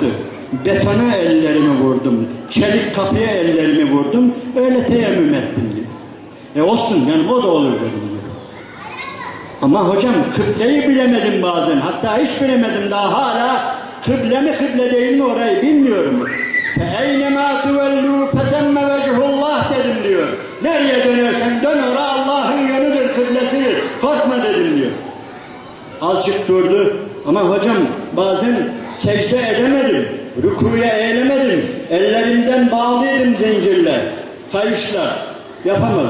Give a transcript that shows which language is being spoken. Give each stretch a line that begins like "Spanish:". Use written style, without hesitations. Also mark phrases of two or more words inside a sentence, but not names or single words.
Turkish: Betona ellerimi vurdum. Çelik kapıya ellerimi vurdum. Öyle teyemmüm ettim diyor. Olsun yani o da olur dedim diyor. Ama hocam kıbleyi bilemedim bazen. Hatta hiç bilemedim daha hala. Kıble mi kıble değil mi orayı bilmiyorum.
Arabic: فَاَيْنَمَا تُوَلُّوا فَسَمَّ وَجْهُ اللّٰهِ
Turkish: dedim diyor. Nereye dönersen dön oraya Allah'ın yönüdür, kıblesidir. Korkma dedim diyor. Azıcık durdu ama hocam bazen secde edemedim. Rükuya eğilemedim. Ellerimden bağlıydım zincirle. Kayışla. Yapamadım.